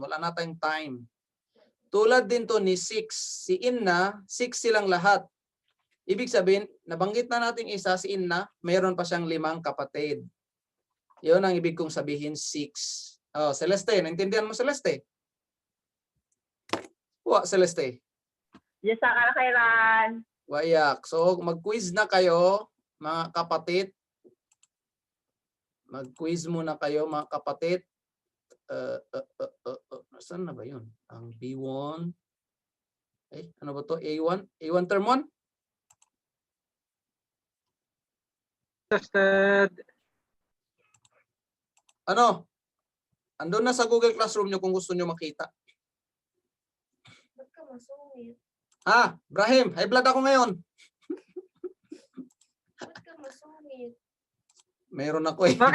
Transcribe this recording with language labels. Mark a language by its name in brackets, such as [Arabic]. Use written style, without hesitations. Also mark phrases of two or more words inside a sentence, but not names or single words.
[Filipino] Wala na tayong time. Tulad din to ni 6. Si Inna, 6 silang lahat. Ibig sabihin, nabanggit na natin isa, si Inna, mayroon pa siyang 5 kapatid. Yun ang ibig kong sabihin, 6. Oh, Celeste, naintindihan mo Celeste? Celeste. [Arabic] جزاك الله خيرا. وإياك. [Filipino] So, mag-quiz na kayo, mga kapatid. Mag-quiz muna kayo, mga kapatid. Saan na ba yun? Ang B1. Ano ba to? A1? A1 term 1? Ustad. Ano? Andun na sa Google Classroom nyo kung gusto nyo makita. Ba't ka masungit? Brahim, high blood ako ngayon. Ba't ka masungit? Meron ako eh.